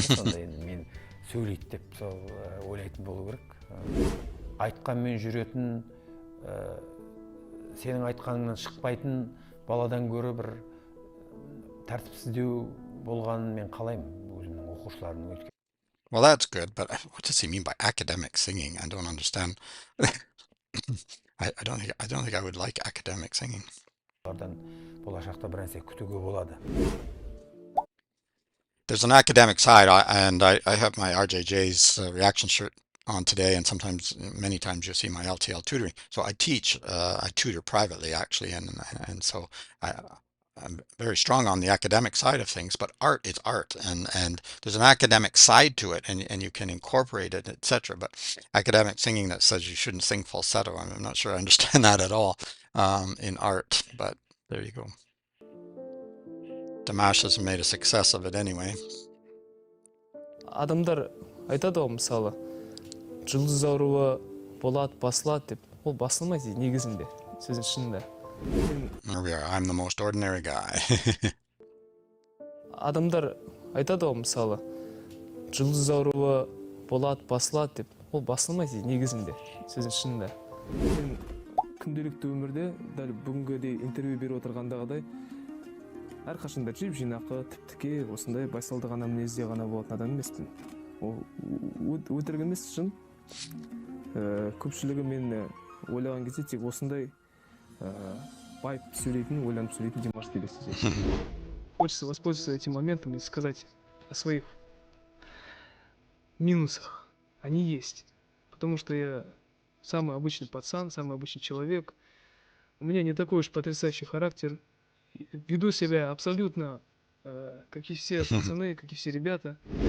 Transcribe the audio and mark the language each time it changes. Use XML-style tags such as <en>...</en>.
<kk>Сонда енді мен сөйлейді деп сол ойлайтын болу керек. Айтқанмен жүретін, сенің айтқаныңнан шықпайтын баладан гөрі бір тәртіпсіздеу болғанын мен қалаймын өзімнің оқушыларымның. Өткен.</kk> <en>Well, that's good, but what does he mean by academic singing? I don't understand. I don't think I would like academic singing.</en> <kk>Болашақта бір нәрсе күтуге болады.</kk> <en>There's an academic side, and I have my RJJ's reaction shirt on today, and many times you'll see my LTL tutoring. So I tutor privately actually, and so I'm very strong on the academic side of things, but art is art, and there's an academic side to it, and you can incorporate it, etc. But academic singing that says you shouldn't sing falsetto, I'm not sure I understand that at all in art, but there you go. Dimash has made a success of it anyway.</en> <kk>Адамдар айтады ғой, мысалы, жұлдыз ауруы болады, басылады деп. Ол басылмайды негізінде, сөздің шынында.</kk> <en>There we are. I'm the most ordinary guy.</en> <kk>Адамдар айтады ғой, мысалы, жұлдыз ауруы болады, басылады деп. Ол басылмайды негізінде, сөздің шынында. Мен күнделікті өмірде, дәл бүгінгідей интервью беріп отырғандағыдай, әрқашанда жиып жинақы, тіп-тіке, осындай байсалды ғана мінезде ғана болатын адам емеспін. Ол өтірік емес шын. Көпшілігі мен ойлаған кезде тек осындай байып сөйлейтін, ойланып сөйлейтін Димашты елестетеді.</kk> <ru>Хочется воспользоваться этим моментом и сказать о своих минусах. Они есть. Потому что я самый обычный пацан, самый обычный человек. У меня не такой уж потрясающий характер. Веду себя абсолютно как и все пацаны, как и все ребята.</ru>